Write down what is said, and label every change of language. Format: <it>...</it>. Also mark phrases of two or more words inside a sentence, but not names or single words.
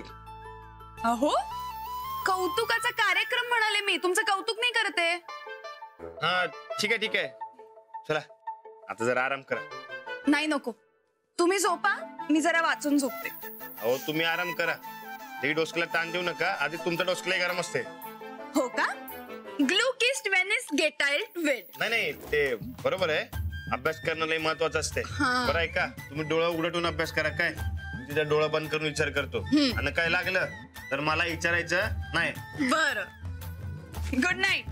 <mr>अहो, कौतुकाचा कार्यक्रम म्हणाले मी, तुमचं कौतुक नाही करते. हा ठीक आहे ठीक आहे. चला आता जरा आराम करा. नाही नको, तुम्ही झोपा, मी जरा वाचून झोपते. अहो तुम्ही आराम करा. ते डोसक्याला ताण देऊ नका. आधी तुमचं डोसकं गरम असते. हो का?</mr> <de>Glück ist, wenn es geteilt wird.</de> <mr>नाही ते बरोबर आहे. अभ्यास करणं लय महत्वाचं असते. बरं आहे का? तुम्ही डोळा उघडून अभ्यास करा. काय तिचा डोळा बंद करून विचार करतो. आणि काय लागलं तर मला विचारायचं नाही. बरं,</mr> <en>good night.</en>